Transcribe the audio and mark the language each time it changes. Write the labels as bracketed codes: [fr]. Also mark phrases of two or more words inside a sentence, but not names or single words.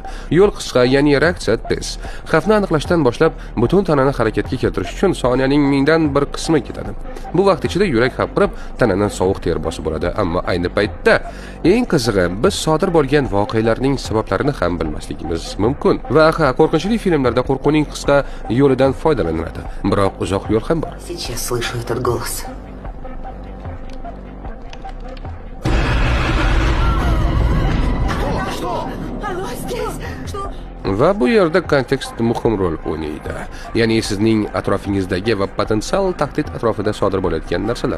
[uz] Yo'l qisqa, ya'ni reaksiya tez. Xavfni aniqlashdan boshlab butun tanani harakatga keltirish uchun soniyaning mingdan bir qismi ketadi. Bu vaqt ichida yurak hapqirib, tananing sovuq ter bosib bo'ladi. Ammo ayni paytda eng qizig'i, biz sodir bo'lgan voqealarning sabablarini ham bilmasligimiz mumkin. Va qo'rqinchli filmlarda qo'rquvning qisqa yo'lidan foydalaniladi. Biroq uzoq yo'l ham bor. [ru] Сейчас слышу этот голос. [uz] Va bu yerda kontekst muhim rol o'ynaydi. Ya'ni sizning atrofingizdagi va potensial tahdid atrofida sodir bo'layotgan narsalar.